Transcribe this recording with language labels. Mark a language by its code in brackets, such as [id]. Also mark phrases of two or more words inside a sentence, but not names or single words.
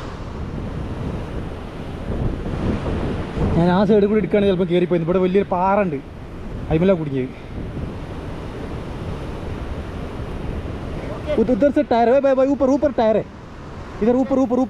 [ml] ഞാൻ ആ സൈഡിൽ കൂടി എടുക്കുകയാണെങ്കിൽ ചിലപ്പോൾ കയറിപ്പോയി. ഇവിടെ വലിയൊരു പാറ ഉണ്ട്, അതിമല കുടുങ്ങിയത്. [hi] उधर से टायर है भाई, ऊपर ऊपर टायर है, इधर ऊपर ऊपर ऊपर.